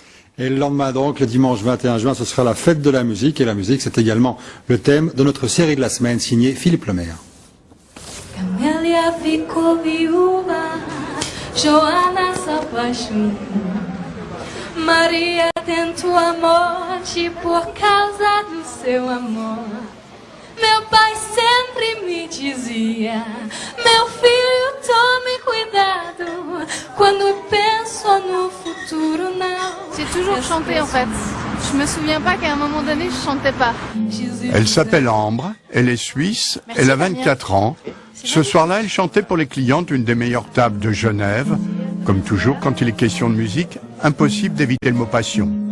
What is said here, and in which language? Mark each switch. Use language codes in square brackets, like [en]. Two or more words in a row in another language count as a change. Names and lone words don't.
[fr] Et le lendemain donc, le dimanche 21 juin, ce sera la fête de la musique. Et la musique, c'est également le thème de notre série de la semaine, signée Philippe Lemaire. [pt] Camélia ficou viúva, Joana se apaixonou. Maria tentou a morte por causa do seu amor. Meu pai sempre me dizia: meu filho, tome cuidado quando penso no futuro. Não. [fr] J'ai toujours chanté en fait. Je me souviens pas qu'à un moment donné je chantais pas. Elle s'appelle Ambre, elle est suisse, elle a 24 ans. Ce soir-là, elle chantait pour les clients d'une des meilleures tables de Genève. Comme toujours, quand il est question de musique, impossible d'éviter le mot passion.